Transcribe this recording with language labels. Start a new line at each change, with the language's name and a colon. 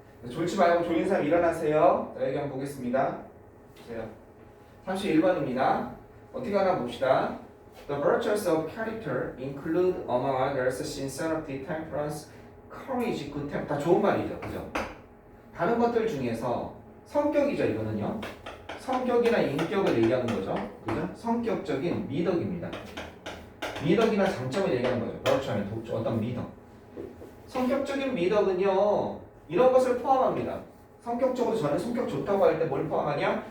Korean: 졸지 말고 졸린 사람 일어나세요. 자, 여기 한번 보겠습니다. 보세요. 31번입니다. 어떻게 하나 봅시다.
English: The virtues of character include among others sincerity, temperance, courage, good temper.
Korean: 다 좋은 말이죠. 그죠? 다른 것들 중에서 성격이죠. 이거는요. 성격이나 인격을 얘기하는 거죠. 그죠? 성격적인 미덕입니다. 미덕이나 장점을 얘기하는 거죠. virtue는 어떤 미덕. 성격적인 미덕은요. 이런 것을 포함합니다. 성격적으로 저는 성격 좋다고 할 때 뭘 포함하냐?